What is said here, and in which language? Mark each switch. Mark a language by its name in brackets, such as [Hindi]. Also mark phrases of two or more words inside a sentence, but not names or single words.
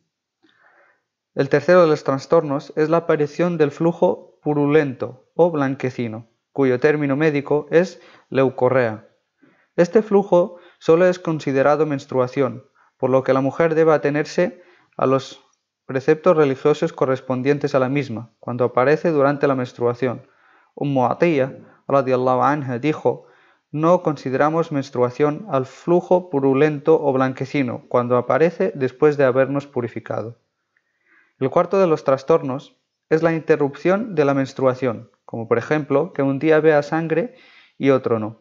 [Spanish] El tercero de los trastornos es la aparición del flujo purulento o blanquecino, cuyo término médico es leucorrea. Este flujo solo es considerado menstruación, por lo que la mujer debe atenerse a los preceptos religiosos correspondientes a la misma, cuando aparece durante la menstruación. [Arabic] Atiyya, رضي الله عنها, [Spanish] dijo: no consideramos menstruación al flujo purulento o blanquecino cuando aparece después de habernos purificado. El cuarto de los trastornos es la interrupción de la menstruación, como por ejemplo que un día vea sangre y otro no.